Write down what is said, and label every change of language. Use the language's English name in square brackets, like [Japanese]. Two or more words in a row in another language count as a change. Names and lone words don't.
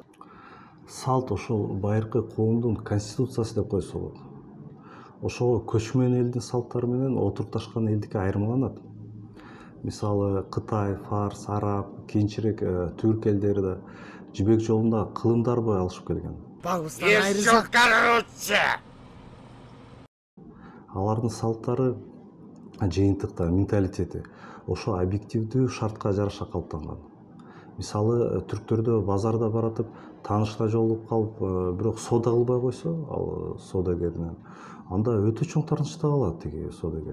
[Kyrgyz] Салт ошол байыркы коомдун конституциясы деп койсо болот. Ошого көчмөн элдин салттары менен отурукташкан элдики айырмаланат. Мисалы Кытай, Фарс, Араб, кийинчерээк түрк элдери да жибек жолунда кылымдар бой алышып келген. [Russian] И все короче. [Kyrgyz] Алардын салттары, жыйынтыктар, менталитети ошо объективдүү шартка жараша калыптанган. Мисалы түрктөрдө базарда баратып, таанышына жолугуп калып, бирок соода кылбай койсо, ал соодагеринен, анда өтө чоң тартынычта калат тиги соодагер.